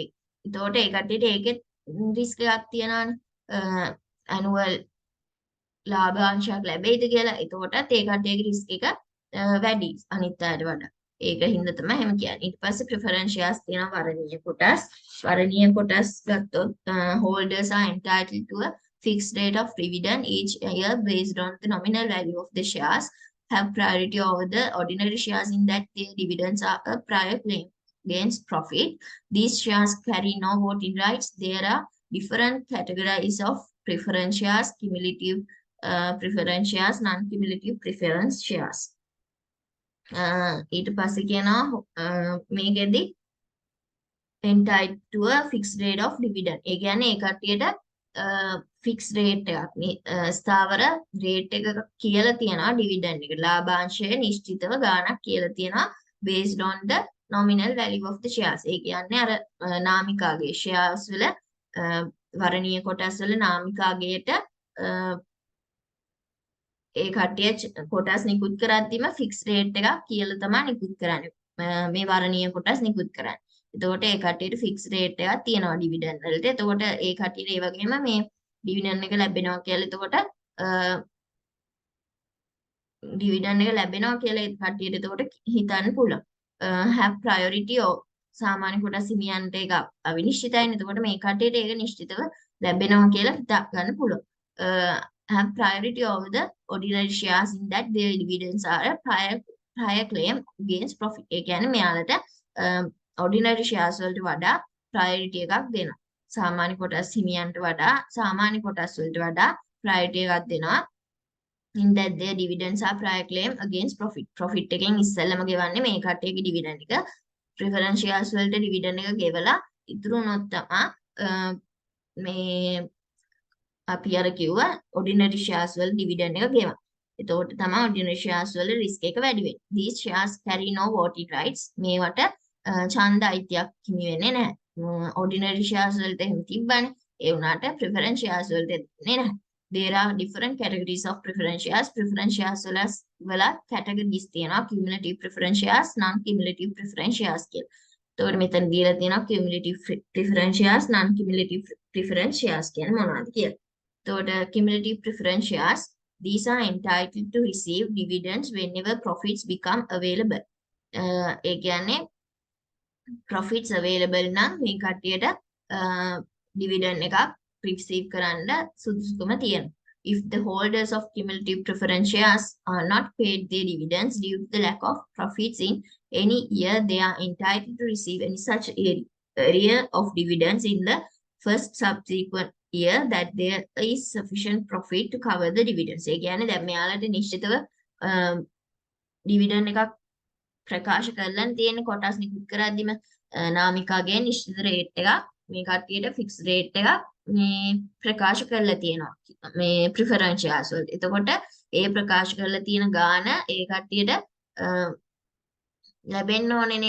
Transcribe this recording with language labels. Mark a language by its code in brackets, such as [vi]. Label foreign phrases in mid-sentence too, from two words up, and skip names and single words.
[si] එතකොට ඒ කට්ටියට ඒකෙත් රිස්ක් එකක් තියනවානේ. ඇනුවල් ලාභාංශයක් ලැබෙයිද කියලා. එතකොටත් ඒ කට්ටියගේ රිස්ක් එක වැඩි අනිත් අයට වඩා. ඒක හින්දා තමයි එහෙම කියන්නේ. ඊට පස්සේ [en] preference shares [si] තියෙනවා වර්ණීය කොටස්. වර්ණීය කොටස් ගත්තොත් [en] holders are entitled to a fixed rate of dividend each year based on the nominal value of the shares, have priority over the ordinary shares in that their dividends are a prior claim against profit. These shares carry no voting rights. There are different categories of preference shares, cumulative preference shares, non-cumulative preference shares. [si] ඊට පස්සේ කියනවා මේකෙදි [en] entitled to a fixed rate of dividend. [si] ඒ කියන්නේ ඒ කට්ටියට [en] fixed rate [si] එකක් ස්ථාවර rate එක කියලා තියෙනවා dividend එක. ලාභාංශය නිශ්චිතව ගාණක් කියලා තියෙනවා [en] based on the nominal value of the shares. [si] ඒ කියන්නේ අර නාමිකාගේ shares වල වර්ණීය කොටස් වල නාමිකාගේට ඒ කට්ටිය කොටස් නිකුත් කරද්දිම [en] fix rate [si] එකක් කියලා තමයි නිකුත් කරන්නේ. මේ වර්ණීය කොටස් නිකුත් කරන්නේ. එතකොට ඒ කට්ටියට ෆික්ස් රේට් එකක් තියෙනවා ඩිවිඩන්ඩ් වලට. එතකොට ඒ කට්ටියට ඒ වගේම මේ ඩිවිඩන්ඩ් එක ලැබෙනවා කියලා එතකොට ඩිවිඩන්ඩ් එක ලැබෙනවා කියලා ඒ කට්ටියට එතකොට හිතන්න පුළුවන්. [en] have priority [si] සාමාන්‍ය කොටස් හිමියන්ට ඒක අවිනිශ්චිතයිනේ. එතකොට මේ කට්ටියට ඒක නිශ්චිතව ලැබෙනවා කියලා හිතා ගන්න පුළුවන්. [en] have priority over the ordinary shares in that their dividends are a prior claim against profit. [si] ඒ කියන්නේ මෙයාලට [en] ordinary shares [si] වලට වඩා priority එකක් දෙනවා. සාමාන්‍ය කොටස් හිමියන්ට වඩා සාමාන්‍ය කොටස් වලට වඩා priority එකක් දෙනවා. [en] in that their dividends are prior claim against profit. [si] profit එකෙන් ඉස්සෙල්ලම ගෙවන්නේ මේ කට්ටියගේ dividend එක. [en] preference shares [si] වලට dividend එක ගෙවලා ඉතුරු වුණොත් තමයි මේ අපි අර කිව්වා [en] ordinary shares [si] වල dividend එක ගෙවන්න. එතකොට තමයි [en] ordinary shares [si] වල risk එක වැඩි වෙන්නේ. [en] These shares carry no voting rights. [si] මේවට ඡන්ද අයිතියක් හිමි වෙන්නේ නැහැ. [en] ordinary shares [si] වලට එහෙම තිබ්බනේ. ඒ වුණාට [en] preference shares [si] වලට දෙන්නේ නැහැ. [en] There are different categories of preference shares. Preference shares [si] වල categories තියෙනවා. [en] Cumulative preference shares, non-cumulative preference shares කියලා. [si] එතකොට මෙතන දීලා තියෙනවා [en] cumulative preference shares, non-cumulative preference shares [si] කියන්නේ මොනවද කියලා. [en] එතකොට cumulative preference shares, these are entitled to receive dividends whenever profits become available. [si] ඒ කියන්නේ [en] profits available [si] නම් මේ කට්ටියට dividend එකක් receive කරන්න සුදුසුකම තියෙනවා. [en] If the holders of cumulative preference shares are not paid their dividends due to the lack of profits in any year, they are entitled to receive any such area of dividends in the first subsequent year that there is sufficient profit to cover the dividends. [si] ඒ කියන්නේ දැන් මෙයාලට නිශ්චිතව dividend එකක් ප්‍රකාශ කරලා තියෙන කොටස් නිකුත් කරද්දිම නාමිකාගේ නිශ්චිත රේට් එකක් මේ කට්ටියට [en] fix rate [si] එකක් මේ ප්‍රකාශ කරලා තියෙනවා මේ [en] preference shares [si] වලට. එතකොට ඒ ප්‍රකාශ කරලා තියෙන ගාණ ඒ කට්ටියට ලැබෙන්න ඕනේනේ.